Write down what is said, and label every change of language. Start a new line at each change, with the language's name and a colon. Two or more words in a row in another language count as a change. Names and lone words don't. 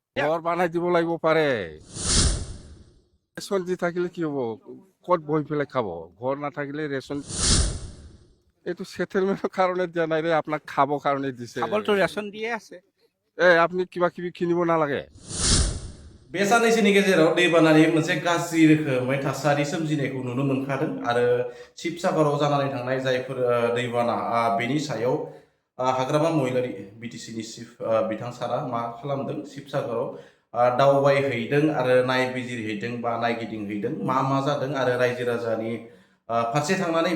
Assamese: ঘৰ বনাই দিব লাগিব পাৰে ৰেচন দি থাকিলে কি হ'ব ক'ত বহি পেলাই খাব ঘৰ নাথাকিলে ৰেচন এইটো সেটেলমেন্টৰ কাৰণে দিয়া নাই ৰে আপোনাক খাবৰ কাৰণে দিছে খাবলতো ৰেচন দিয়ে আছে আপুনি কিবা কিবি কিনিব নালাগে
Bodo: बे साननैसोनि गेजेराव दैबानानि मोनसे गाज्रि रोखोमै थासारि सोमजिनायखौ नुनो मोनखादों आरो शिबसागराव जानानै थांनाय जायफोर दैबाना बेनि सायाव हाग्रामा महिलारि बिटिसिनि चिफ बिथां सारा मा खालामदों शिबसागराव दावबायहैदों आरो नायबिजिरहैदों बा नायगिदिंहैदों मा जादों आरो रायजो राजानि फारसे थांनानै